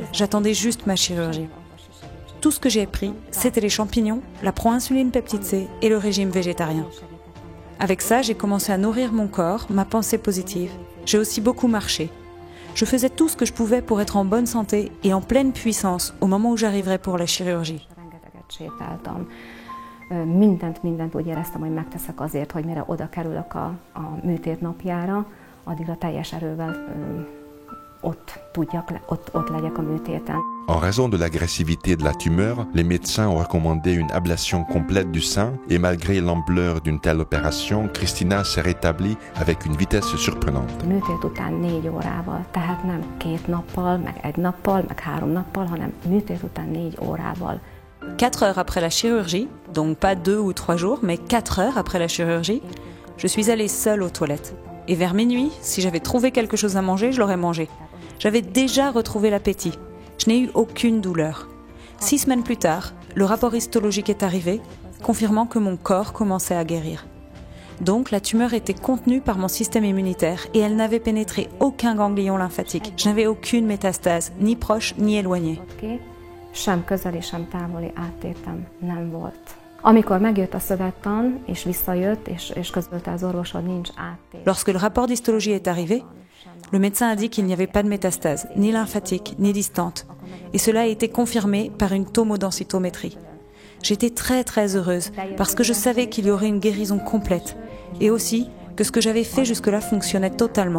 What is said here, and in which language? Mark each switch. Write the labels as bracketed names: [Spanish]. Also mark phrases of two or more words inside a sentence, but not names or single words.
[French] J'attendais juste ma chirurgie. Tout ce que j'ai pris, c'était les champignons, la proinsuline peptide C et le régime végétarien. Avec ça, j'ai commencé à nourrir mon corps, ma pensée positive. J'ai aussi beaucoup marché. Je faisais tout ce que je pouvais pour être en bonne santé et en pleine puissance au moment où j'arriverais pour la chirurgie. [Hungarian] Mindent úgy éreztem, hogy megteszek azért, hogy mire oda kerülök a műtét napjára, addigra teljes erővel ott legyek a műtéten. [French] En raison de l'agressivité de la tumeur, les médecins ont recommandé une ablation complète du sein et malgré l'ampleur d'une telle opération, Christina s'est rétablie avec une vitesse surprenante. [Hungarian] Műtét után 4 órával, tehát nem 2 nappal, meg 1 nappal, meg 3 nappal, hanem műtét után 4 órával. [French] 4 heures après la chirurgie, donc pas 2 ou 3 jours, mais 4 heures après la chirurgie, je suis allée seule aux toilettes. Et vers minuit, si j'avais trouvé quelque chose à manger, je l'aurais mangé. J'avais déjà retrouvé l'appétit. Je n'ai eu aucune douleur. 6 semaines plus tard, le rapport histologique est arrivé, confirmant que mon corps commençait à guérir. Donc la tumeur était contenue par mon système immunitaire et elle n'avait pénétré aucun ganglion lymphatique. Je n'avais aucune métastase, ni proche ni éloignée. [Hungarian] Sem közeli, sem távoli áttétem nem volt. Amikor megjött a szövettan, és visszajött, és közölte az orvos, hogy nincs áttét. [French] Lorsque le rapport d'histologie est arrivé, le médecin a dit qu'il n'y avait pas de métastase, ni lymphatique, ni distante. Et cela a été confirmé par une tomodensitométrie. J'étais très très heureuse parce que je savais qu'il y aurait une guérison complète et aussi que ce que j'avais fait jusque-là fonctionnait totalement.